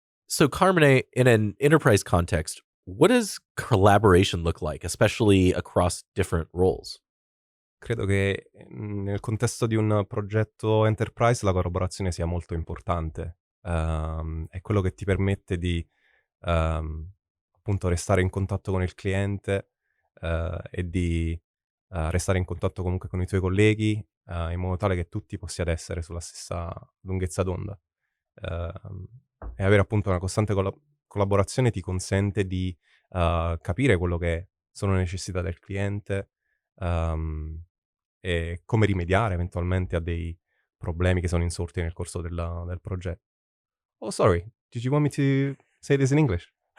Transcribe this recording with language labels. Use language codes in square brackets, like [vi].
[en] So, Carmine, in an enterprise context, what does collaboration look like, especially across different roles? [it] Credo che nel contesto di un progetto enterprise la collaborazione sia molto importante. È quello che ti permette di appunto restare in contatto con il cliente e di restare in contatto comunque con i tuoi colleghi in modo tale che tutti possiate essere sulla stessa lunghezza d'onda. E avere appunto una costante collaborazione ti consente di capire quello che sono le necessità del cliente, e come rimediare eventualmente a dei problemi che sono insorti nel corso del progetto. [en] Oh, sorry, did you want me to say this in English?